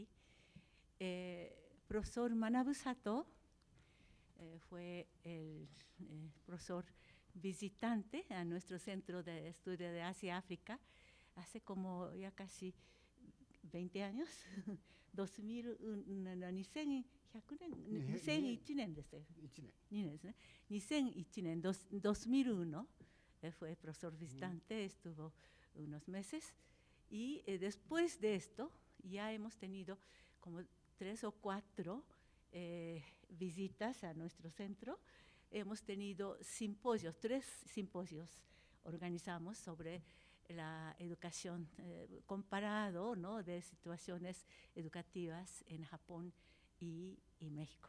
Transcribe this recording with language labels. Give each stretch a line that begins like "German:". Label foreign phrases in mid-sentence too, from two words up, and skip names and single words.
Spanish: Profesor Manabu Sato fue el profesor visitante a nuestro centro de estudio de Asia-África hace como ya casi 20 años,
Japanese: 2001 年ですよ。2年ですね。2001年、
Spanish: 2001 fue profesor visitante, estuvo unos meses, y después de esto ya hemos tenido como 3 o 4 visitas a nuestro centro. Hemos tenido simposios, 3 simposios organizamos sobre la educación comparado, ¿no?, de situaciones educativas en Japón y México.